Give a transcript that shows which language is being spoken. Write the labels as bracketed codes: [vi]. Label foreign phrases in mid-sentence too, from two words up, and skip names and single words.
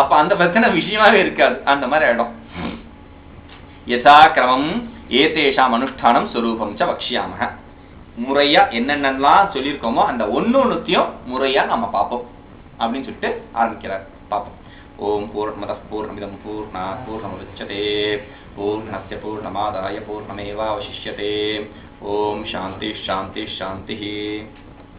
[ta] அப்ப அந்த பிரச்சனை விஷயமாவே இருக்காது. அந்த மாதிரி ஆயிடும். [sa] यथा क्रमं एतेषां अनुष्ठानं स्वरूपं च वक्ष्यामः. [ta] முறையா என்னென்னலாம் சொல்லியிருக்கோமோ அந்த ஒன்னொன்னுத்தையும் முறையா நம்ம பார்ப்போம் அப்படின்னு சொல்லிட்டு ஆரம்பிக்கிறார். [sa] பார்ப்போம். ओं पूर्णमदः पूर्णमिदं पूर्णात् पूर्णमुदच्यते पूर्णस्य पूर्णमादाय पूर्णमेवावशिष्यते. ओं शान्ति शान्ति शान्ति.